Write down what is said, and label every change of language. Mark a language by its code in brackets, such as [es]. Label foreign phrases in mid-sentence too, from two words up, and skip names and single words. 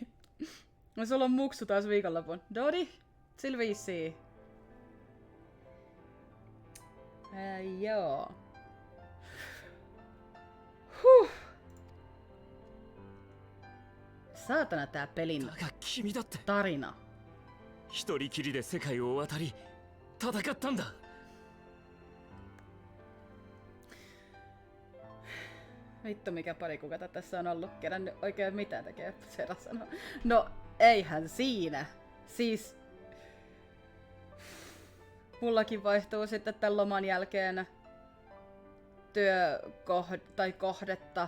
[fi] No sulla on muksu taas viikonlopun. Dodi, sillä viisiin. Joo. Huh. Saatana tää pelin tarina. [ja] 一人きりで世界を渡り戦ったんだ。 [fi] Vittu mikä pari kuukautta tässä on ollut. Kerännyt oikein mitään tekee, Sera sanoo. No eihän siinä. Siis mullakin vaihtuu sitten tämän loman jälkeen kohdetta.